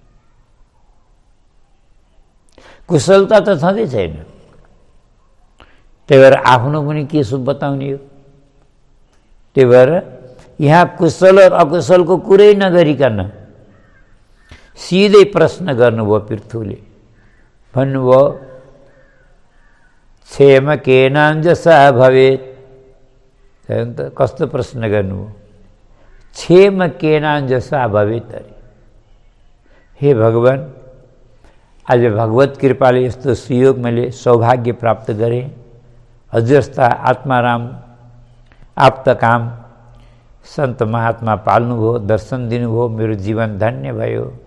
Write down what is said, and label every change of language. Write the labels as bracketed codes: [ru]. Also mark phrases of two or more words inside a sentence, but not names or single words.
[ne] कुशलता त छँदै छैन। त्यही भएर आफ्नो पनि के सो बताउने हो। त्यही भएर यहाँ कुशल और अकुशलको कुरै नगरिकन सिधै प्रश्न गर्नुभयो पृथुले। [sa] भन्नुभयो क्षेम केनाञ्जसा भवेत्। [ne] कस्तो प्रश्न गर्नुभयो। [sa] क्षेम केनाञ्जसा भवेत्। [ne] अरे हे भगवान, आज भगवत कृपाले यस्तो सुयोग मैले सौभाग्य प्राप्त गरेँ। हजुर जस्ता आत्माराम, आप्तकाम सन्त महात्मा पाल्नुभयो, दर्शन दिनुभयो, मेरो जीवन धन्य भयो।